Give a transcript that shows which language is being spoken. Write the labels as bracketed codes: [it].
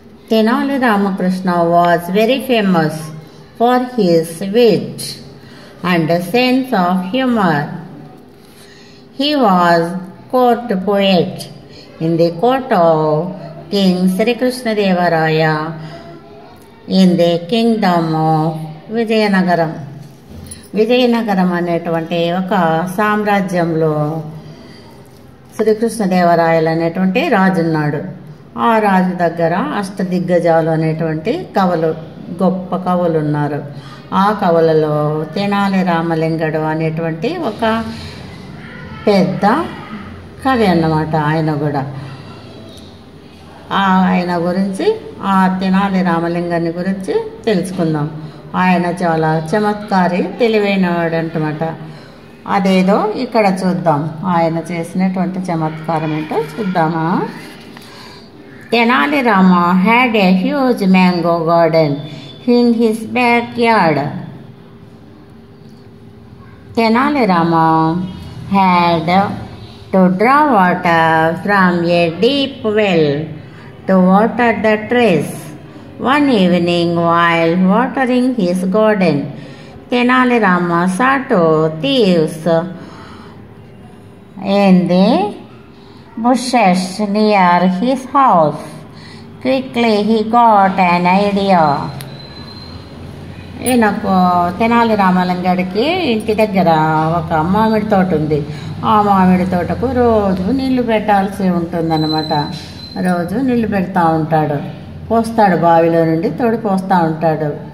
[en] Tenali Ramakrishna was very famous for his wit and sense of humor. He was court poet in the court of King Sri Krishna Deva Raya in the kingdom of Vijayanagaram. [te] Vizianagaram అనేటువంటి ఒక సామ్రాజ్యంలో శ్రీకృష్ణదేవరాయలు అనేటువంటి రాజు ఉన్నాడు. ఆ రాజు దగ్గర అష్టదిగ్గజాలు అనేటువంటి కవులు, గొప్ప కవులు ఉన్నారు. ఆ కవులలో తెనాలి రామలింగడు అనేటువంటి ఒక పెద్ద కవి అన్నమాట. ఆయన కూడా ఆయన గురించి, ఆ తెనాలి రామలింగాన్ని గురించి తెలుసుకుందాం. ఆయన చాలా చమత్కారి, తెలివైనవాడు అంటమాట. అదేదో ఇక్కడ చూద్దాం. ఆయన చేసినటువంటి చమత్కారం ఏంటో చూద్దామా? [en] Tenali Rama had a huge mango garden in his backyard. Tenali Rama had to draw water from a deep well to water the trees. One evening, while watering his garden, Tenali Rama saw two thieves in the bushes near his house. Quickly he got an idea. [te] ఈయనకు తెనాలి రామలింగడికి ఇంటి దగ్గర ఒక మామిడి తోట ఉంది. ఆ మామిడి తోటకు రోజు నీళ్లు పెట్టాల్సి ఉంటుందన్నమాట. రోజు నీళ్లు పెడతా ఉంటాడు, పోస్తాడు, బావిలో నుండి తోడు పోస్తూ ఉంటాడు.